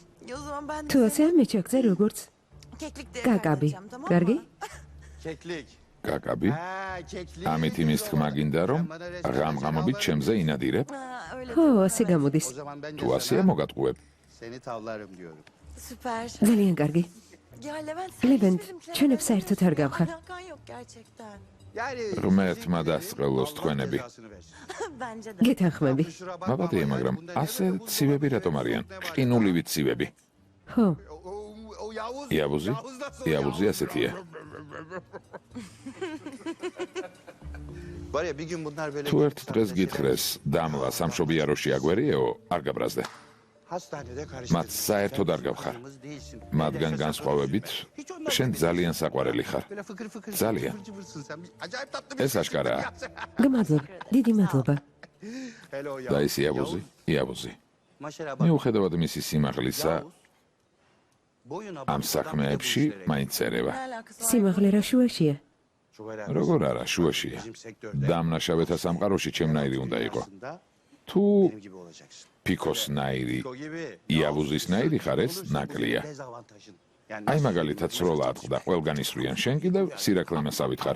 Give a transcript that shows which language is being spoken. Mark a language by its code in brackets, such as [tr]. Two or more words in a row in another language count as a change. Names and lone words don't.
[ka] თუ ასე ამე ჩაგწერ როგორც კაკაბი. კარგი? კაკაბი, ამით იმის თქმა გინდა, რომ ღამღამობით ჩემზე ინადირებ? ხო, ასე გამოდის. თუ ასეა მოგატყუებ. [tr] Süper. [ka] ძალიან კარგი. [tr] Ya Levent Levent, [ka] ჩვენებს საერთოდ არ გავხარ. [tr] Alakan yok gerçekten. [ka] ღმერთმა დასწყელოს თქვენები. [tr] Bence de. [ka] გეთანხმები. მაბადია, მაგრამ ასე ცივები რატომ არიან? ყინულივით ცივები. ხო, იავუზი ასეთია. თუ ერთ დღეს გითხრეს, დამლა სამშობიაროში აგვერიეო, არ გაბრაზდე. მათ საერთოდ არ გავხარ. მათგან განსხვავებით, შენ ძალიან საყვარელი ხარ. ძალიან. ეს აშკარაა. გმადლობ, დიდი მადლობა. და ის იავუზი. მიუხედავად მისი სიმაღლისა, ამ საქმეებში მაინც ერევა. [tr] Ne alakası var? [ka] სიმაღლე რა შუაშია? როგორ არა, შუაშია. დამნაშავეთა სამყაროში ჩემნაირი უნდა იყო. თუ ფიქოსნაირი, იავუზისნაირი ხარ, ეს ნაკლია. აი მაგალითად სროლა ატყდა, ყველგან ისვრიან, შენ კიდევ სირაქლემასავით ხარ.